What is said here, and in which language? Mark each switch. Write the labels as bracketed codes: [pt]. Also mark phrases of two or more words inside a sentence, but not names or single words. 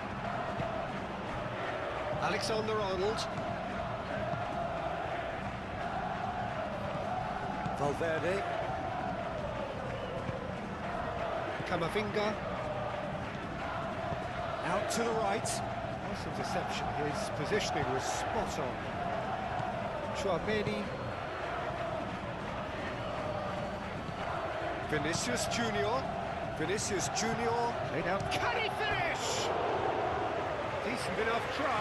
[en] Alexander-Arnold. Valverde. Camavinga, out to the right. Nice interception, his positioning was spot on. Chouameni. Vinicius Junior. Vinicius Junior, played out. Can he finish? Decent enough try.